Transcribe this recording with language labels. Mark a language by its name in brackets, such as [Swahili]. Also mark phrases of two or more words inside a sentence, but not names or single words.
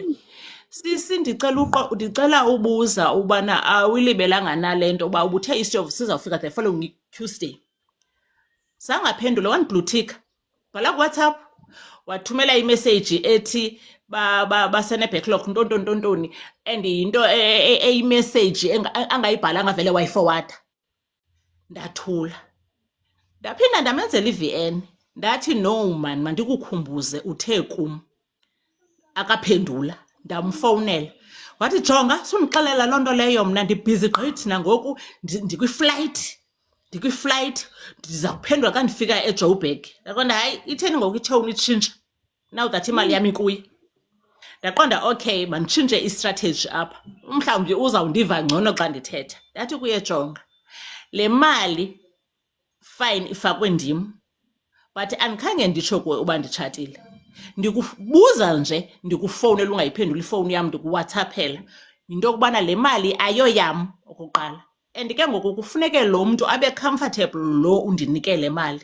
[Xhosa] Sisi ndicela ubuza ubana awuyilibelanga nale nto uba ubuthe isitovu sizawufika [English] the following week Tuesday. [Xhosa] Sangaphendula wandiblutika, bhala kuWhatsApp wathumela imessage ethi basene-backlog ntontontoni and yinto eyimessage angayibhalanga vele wayifowada. Ndathula. Ndaphinda ndamenzela i-VN ndathi [English] no man [Xhosa] mandikukhumbuze uthe kum. Akaphendula. Ndamfowunela wathi jonga sundixelela loo nto leyo mna ndibhizi gqithi nangoku ndikwiflight ndiza kuphendula xa ndifika eJoburg. Ndaqonda hayi itheni ngoku itshowuni itshintsha [English] now that [Xhosa] imali yam ikuye. Ndaqonda okay manditshintshe istrategy apha, mhlawumbi uzawundiva ngcono xa ndithetha. Ndathi kuye jonga le mali fine ifakwe ndim but andikhange nditsho kuwe uba nditshatile. Ndikubuza nje ndikufowunela ungayiphenduli ifowuni yam ndikuwhatsappela yinto yokubana le mali ayoyam okokuqala and ke ngoku kufuneke lo mntu abe comfortable lo undinike le mali.